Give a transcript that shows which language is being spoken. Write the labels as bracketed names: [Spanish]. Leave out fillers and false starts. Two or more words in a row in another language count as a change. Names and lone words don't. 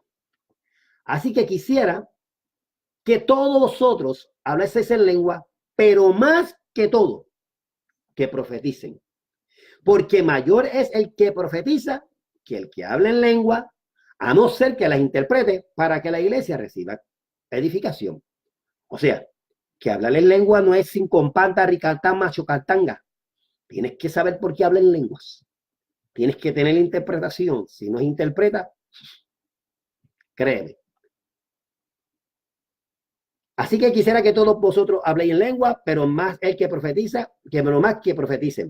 [Spanish] Así que quisiera que todos vosotros hablaseis en lengua, pero más que todo, que profeticen. Porque mayor es el que profetiza que el que habla en lengua, a no ser que las interprete para que la iglesia reciba edificación. O sea, que hablar en lengua no es sin companta, ricatán, machocatanga. Tienes que saber por qué habla en lenguas. Tienes que tener interpretación. Si no interpreta, créeme. Así que quisiera que todos vosotros habléis en lengua, pero más el que profetiza, que menos más que profeticen.